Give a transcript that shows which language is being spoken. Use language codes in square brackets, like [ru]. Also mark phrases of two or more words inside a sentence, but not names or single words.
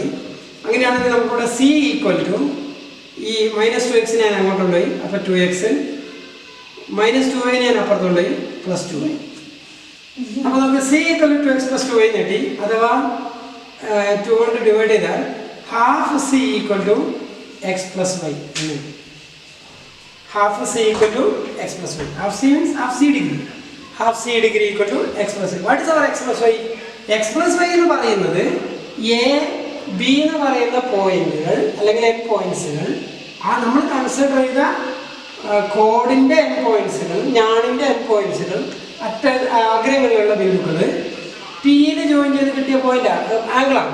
[ml] അങ്ങനെയാണെങ്കിൽ നമുക്കിവിടെ [en] c equal to [ml] ഈ മൈനസ് 2x ഞാൻ അങ്ങോട്ട് കൊണ്ടുപോയി, അപ്പോൾ 2x മൈനസ് 2y ഞാൻ അപ്പുറത്ത് കൊണ്ടുപോയി പ്ലസ് 2y. അപ്പോൾ നമുക്ക് [en] c equal to 2x plus 2y [ml] നേടി. അഥവാ 2 കൊണ്ട് ഡിവൈഡ് ചെയ്താൽ [en] half c equal to x plus y. Half c equal to x plus y. Half c means half c degree. Half c degree equal to x plus y. What is our x plus y? [ml] x plus y എന്ന് പറയുന്നത് എ ബി എന്ന് പറയുന്ന പോയിന്റുകൾ അല്ലെങ്കിൽ [en] end points, [ml] ആ നമ്മൾ കൺസിഡർ ചെയ്ത കോഡിൻ്റെ [en] end points, [ml] ഞാണിൻ്റെ [en] end points, [ml] അഗ്രങ്ങളിലുള്ള ബിന്ദുക്കൾ പിയിൽ ജോയിൻ ചെയ്ത് കിട്ടിയ [en] point angle.